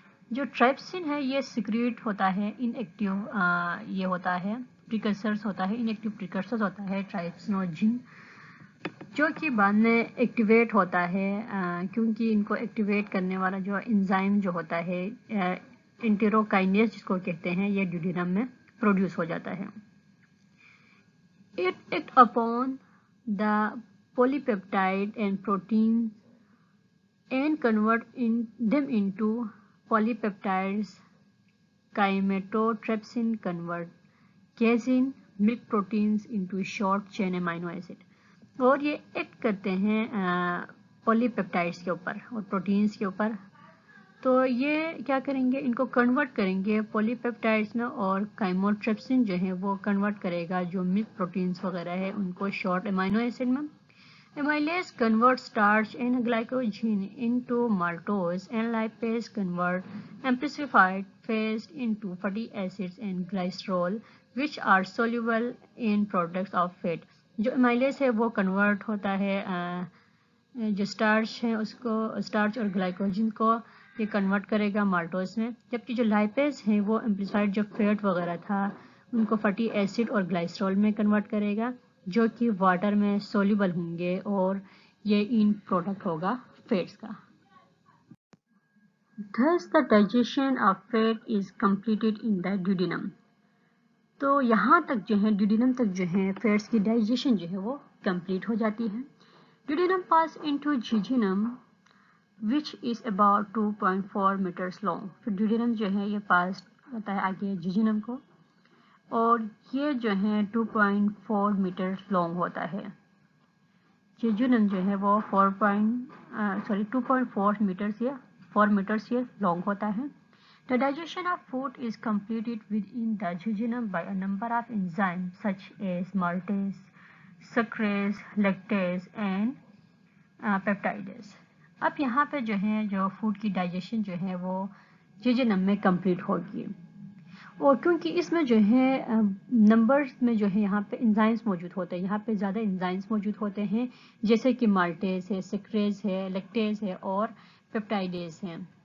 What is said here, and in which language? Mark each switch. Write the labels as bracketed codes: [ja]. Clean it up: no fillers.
[ur] جو ٹرائپسن ہے یہ سیکریٹ ہوتا ہے انیکٹیو, یہ ہوتا ہے پریکرسرز ہوتا ہے, انیکٹیو پریکرسرز ہوتا ہے ٹرائپسنوجن, جو کہ بعد میں ایکٹیویٹ ہوتا ہے کیونکہ ان کو ایکٹیویٹ کرنے والا جو انزائم جو ہوتا ہے انٹیروکائنیز جس کو کہتے ہیں, یہ ڈیوڈینم میں پروڈیوس ہو جاتا ہے. [en] It acts upon the polypeptide and protein and convert them into polypeptides. Chymotrypsin convert casein milk proteins into short chain amino acid. [ur] اور یہ ایکٹ کرتے ہیں پولی پیپٹائڈس کے اوپر اور پروٹینز کے اوپر. تو یہ کیا کریں گے, ان کو کنورٹ کریں گے پولی پیپٹائڈس میں, اور کائموٹرپسن جو ہے وہ کنورٹ کرے گا جو ملک پروٹینز وغیرہ ہے ان کو شارٹ امائنو ایسڈ میں. [en] Amylase converts starch and glycogen into maltose, and lipase convert amplified fats into fatty acids and glycerol, which are soluble in products of fat. [ur] جو امائلیز ہے وہ کنورٹ ہوتا ہے جو اسٹارچ ہے اس کو, اسٹارچ اور گلائکوجن کو یہ کنورٹ کرے گا مالٹوز میں, جبکہ جو لائپیز ہیں وہ ایمپلیفائڈ جو فیٹ وغیرہ تھا ان کو فیٹی ایسڈ اور گلائسرول میں کنورٹ کرے گا جو کہ واٹر میں سولوبل ہوں گے, اور یہ ان پروڈکٹ ہوگا فیٹس کا. [en] Thus the digestion of fat is completed in the duodenum. [ur] تو یہاں تک جو ہے ڈیوڈینم تک جو ہے فیٹس کی ڈائجیشن جو ہے وہ کمپلیٹ ہو جاتی ہے. [en] Duodenum pass into jejunum which is about 2.4 meters long. [ur] پھر ڈیوڈینم جو ہے یہ پاس ہوتا ہے آگے جیجینم کو, اور یہ جو ہے 2.4 میٹر لانگ ہوتا ہے. جیجینم جو ہے وہ 2.4 میٹرز یا 4 میٹرز یہ لانگ ہوتا ہے. [en] The digestion of food is completed within the jejunum by a number of enzymes such as maltase, sucrase, lactase and peptidase. [ur] اب یہاں پہ جو ہے جو فوڈ کی ڈائجیشن جو ہے وہ جیجنم میں کمپلیٹ ہوگی, اور کیونکہ اس میں جو ہے نمبرز میں جو ہے یہاں پہ انزائمز موجود ہوتے ہیں, یہاں پہ زیادہ انزائمز موجود ہوتے ہیں جیسے کہ مالٹیز ہے, سکریز ہے, لیکٹیز ہے اور پیپٹائڈیز ہیں.